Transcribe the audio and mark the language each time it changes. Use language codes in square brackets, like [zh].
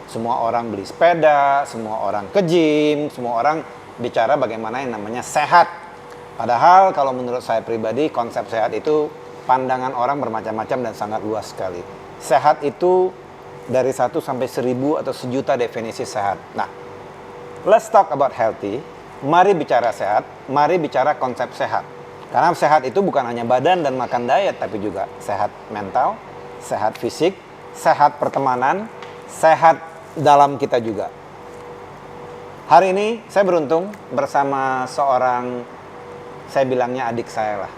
[id] Semua orang beli sepeda, semua orang ke gym, semua orang bicara bagaimana yang namanya sehat. Padahal kalau menurut saya pribadi, konsep sehat itu pandangan orang bermacam-macam dan sangat luas sekali. Sehat itu dari 1 sampai 1000 atau sejuta definisi sehat. [en] Nah, let's talk about healthy. [id] Mari bicara sehat, mari bicara konsep sehat. Karena sehat itu bukan hanya badan dan makan diet, tapi juga sehat mental, sehat fisik, sehat pertemanan, sehat dalam kita juga. Hari ini saya beruntung bersama seorang, saya bilangnya adik saya lah.